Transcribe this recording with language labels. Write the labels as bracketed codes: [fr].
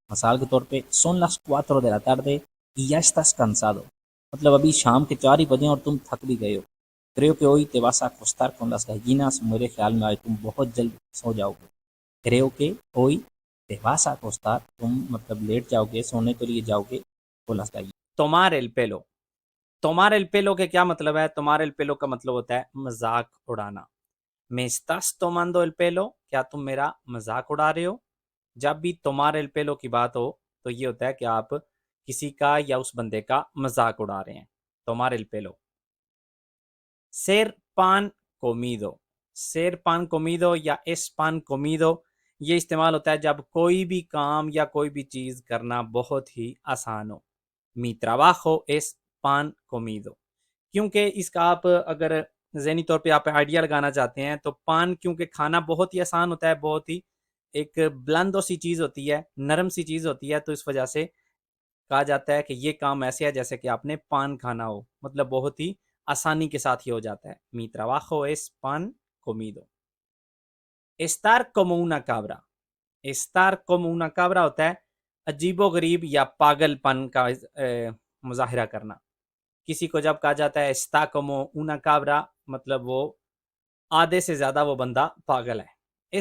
[hi] मिसाल के तौर पे [es] son las 4 de la tarde y ya estás cansado, [hi] मतलब अभी शाम के 4 ही बजे और तुम थक भी गए हो। [es] creo que hoy te vas a acostar con las gallinas, [hi] मेरे ख्याल में आज तुम बहुत जल्द सो जाओगे। [es] creo que hoy te vas a acostar, [hi] तुम मतलब लेट जाओगे, सोने के लिए जाओगे, [es] con las gallinas। tomar el pelo, tomar el pelo [hi] के क्या मतलब है? [es] tomar el pelo [hi] का मतलब होता है मजाक उड़ाना। [es] me estás tomando el pelo, [hi] क्या तुम मेरा मजाक उड़ा रहे हो? जब भी [es] tomar el pelo [hi] की बात हो तो ये होता है कि आप किसी का या उस बंदे का मजाक उड़ा रहे हैं। [es] tomar el pelo। ser pan comido, [hi] ser pan comido या [es] es pan comido, [hi] ये इस्तेमाल होता है जब कोई भी काम या कोई भी चीज़ करना बहुत ही आसान हो। [es] mi trabajo es pan comido, [hi] क्योंकि इसका आप अगर ज़हनी तौर पे आप आइडिया लगाना चाहते हैं तो पान क्योंकि खाना बहुत ही आसान होता है, बहुत ही एक ब्लंदो सी चीज़ होती है, नरम सी चीज़ होती है, तो इस वजह से कहा जाता है कि ये काम ऐसे है जैसे कि आपने पान खाना हो, मतलब बहुत ही आसानी के साथ ये हो जाता है। [es] mi trabajo es pan comido। estar como una cabra, [hi] estar como una cabra होता है अजीबो गरीब या पागलपन का मुजाहिरा करना। किसी को जब कहा जाता है [es] está como una cabra, [hi] मतलब वो आधे से ज्यादा वो बंदा पागल है।